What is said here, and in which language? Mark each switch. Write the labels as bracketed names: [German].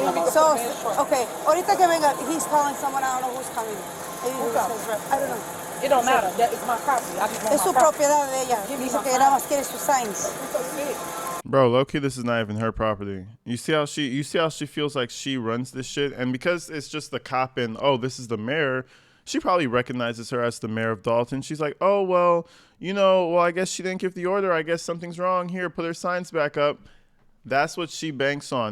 [English] So, okay, [Spanish] ahorita que venga, [English] he's calling someone, I don't know who's coming. Maybe he says rep. I don't know. It don't matter. It's my property. I just want [Spanish] es su propiedad de ella. Dice que nada más quiere sus signs. [English] Bro, low-key, this is not even her property. You see how she feels like she runs this shit? And because it's just the cop and, oh, this is the mayor, she probably recognizes her as the mayor of Dalton. She's like, oh, well, I guess she didn't give the order. I guess something's wrong here. Put her signs back up. That's what she banks on.